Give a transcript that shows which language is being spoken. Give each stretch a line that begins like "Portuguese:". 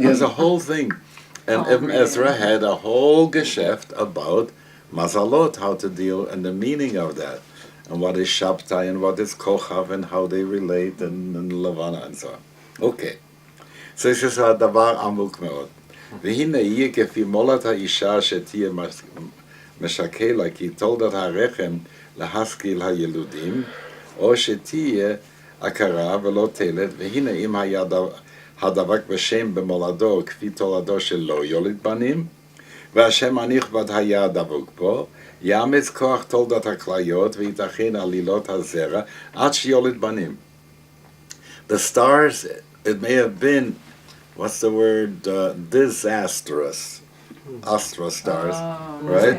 English: He has a whole thing. And Ibn Ezra had a whole geschäft about mazalot, how to deal, and the meaning of that, and what is Shabtai, and what is Kochav, and how they relate, and Levana, and so on. Okay. So this is a
Hebrew: davar amuk meod. והנה יהיה כפי מולת האישה שתהיה משקלה, כי תולדת הרחם להשכיל הילודים, או שתהיה הכרה ולא תלת, והנה אם היה הדבק בשם במולדו כפי תולדו של לא יוליד בנים, והשם הנכבד היה דבוק בו, יאמץ כוח תולדת הכליות ויתכן עלילות הזרע עד שיוליד בנים.
English: The stars, it may have been, what's the word, disastrous, astro stars, right?